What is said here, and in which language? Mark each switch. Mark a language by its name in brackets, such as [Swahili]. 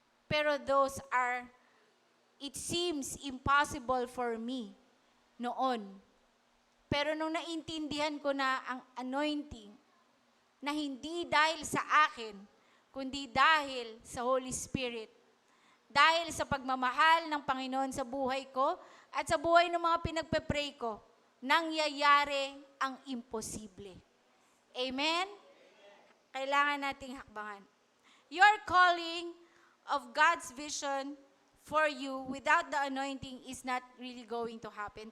[English] Pero those are, it seems impossible for me noon. [Filipino] Pero nung naintindihan ko na ang anointing, na hindi dahil sa akin, kundi dahil sa Holy Spirit, dahil sa pagmamahal ng Panginoon sa buhay ko at sa buhay ng mga pinagpe-pray ko, nangyayari ang imposible. Amen? Kailangan nating hakbangan. [English] Your calling of God's vision for you without the anointing is not really going to happen.